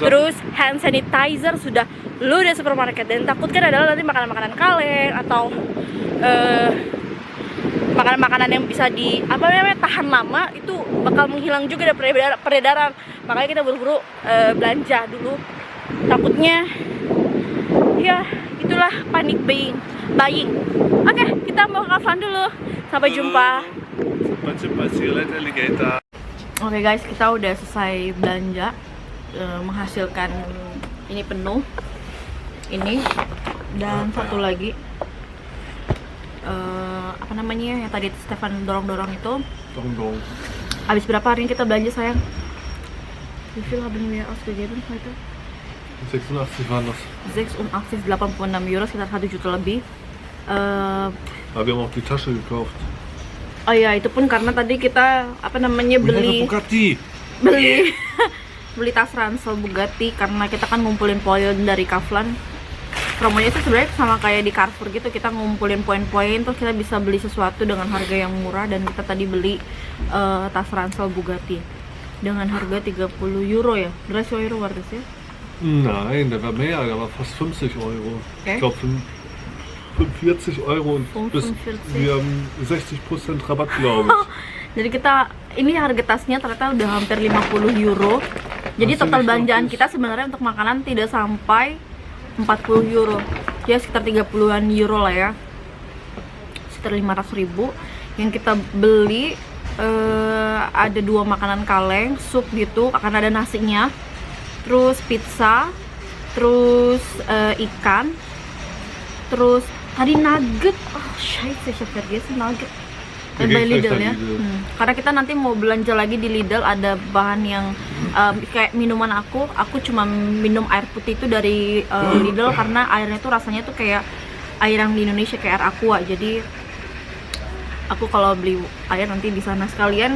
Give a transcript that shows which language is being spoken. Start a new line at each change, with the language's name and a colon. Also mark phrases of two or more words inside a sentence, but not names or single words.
Indonesian: Terus
English: hand sanitizer
Indonesian: sudah ludes di supermarket, dan takutkan adalah nanti makanan-makanan kaleng atau makanan-makanan yang bisa di tahan lama itu bakal menghilang juga dari peredaran. Makanya kita buru-buru belanja dulu. Takutnya ya itulah
English: panic buying.
Indonesian: Oke, kita mau ke Kaufland dulu. Sampai jumpa.
English: See you later, alligator.
Indonesian: Oke guys, kita udah selesai belanja, menghasilkan ini penuh, ini dan satu lagi apa namanya yang tadi Stefan dorong-dorong itu. Dong. Habis berapa hari ini kita belanja sayang?
German: Wie viel haben wir ausgegeben heute? 86 waren das. 86, 86 euro,
Indonesian: sekitar 1 juta lebih.
German: Aber wir haben auch die Tasche gekauft.
Indonesian: Oh ya, itu pun karena tadi kita beli Bugatti. beli tas ransel Bugatti karena kita kan ngumpulin poin dari Kaufland. Promonya itu sebenarnya sama kayak di Carrefour gitu, kita ngumpulin poin-poin terus kita bisa beli sesuatu dengan harga yang murah, dan kita tadi beli tas ransel Bugatti dengan harga 30 euro ya.
German: 30 euro war das ya? Nein, der war mehr, der war fast 50 Euro. Okay. Ich glaube 45 Euro und bis 45. wir haben 60% Rabatt, glaube ich.
Indonesian: Jadi kita ini harga tasnya ternyata udah hampir 50 euro. Jadi Masih total belanjaan bagus. kita sebenarnya untuk makanan tidak sampai 40 euro. Ya sekitar 30-an euro lah ya. Sekitar 500.000 yang kita beli. Ada 2 makanan kaleng, sup gitu, akan ada nasinya. Terus pizza, terus ikan. Terus tadi nugget.
German: Oh, scheiße, ich hab vergessen nugget. Wir By gehen gleich Lidl bei
Indonesian: ya. Lidl. Karena kita nanti mau belanja lagi di Lidl, ada bahan yang kayak minuman aku cuma minum air putih itu dari Lidl karena airnya tuh rasanya tuh kayak air yang di Indonesia, kayak air aqua. Jadi aku kalau beli air nanti di sana sekalian.